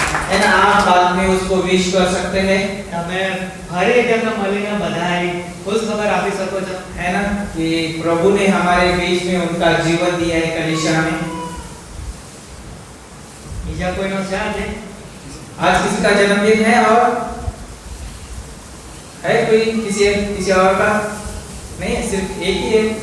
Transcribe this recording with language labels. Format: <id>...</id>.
<hi>है ना, आप बाद में उसको विश कर सकते हैं।</hi> <gu>તમે ફરી એકવાર મળીને બધાય ખુશ ખબર આપી શકો છો,</gu> <hi>है ना, कि प्रभु ने हमारे बीच में उनका जीवन दिया है कलीसिया में।</hi> <gu>બીજા કોઈનો છે આજે?</gu> <hi>आज किसी का जन्मदिन है और है कोई किसी और का? नहीं, सिर्फ एक ही है।</hi>